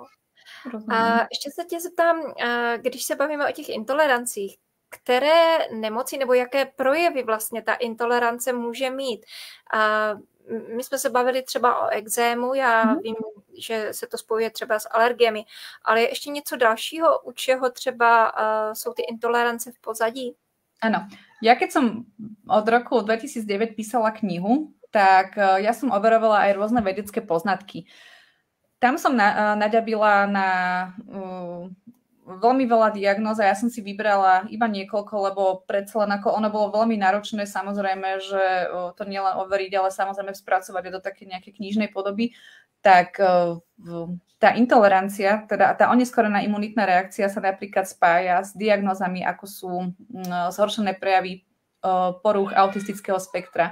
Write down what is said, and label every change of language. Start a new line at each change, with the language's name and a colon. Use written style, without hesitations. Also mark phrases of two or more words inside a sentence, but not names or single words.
Czech: A ještě se tě zeptám, když se bavíme o těch intolerancích, které nemoci nebo jaké projevy vlastně ta intolerance může mít. My jsme se bavili třeba o ekzému, já vím, že se to spojuje třeba s alergiemi, ale je ještě něco dalšího, u čeho třeba jsou ty intolerance v pozadí?
Slovak: Áno. Ja keď som od roku 2009 písala knihu, tak ja som overovala aj rôzne vedecké poznatky. Tam som naďabila na veľmi veľa diagnóz a ja som si vybrala iba niekoľko, lebo predsa len ako ono bolo veľmi náročné, samozrejme, že to nielen overiť, ale samozrejme spracovať do také nejakej knižnej podoby, tak tá intolerancia, teda tá oneskorená imunitná reakcia sa napríklad spája s diagnózami, ako sú zhoršené prejavy porúch autistického spektra.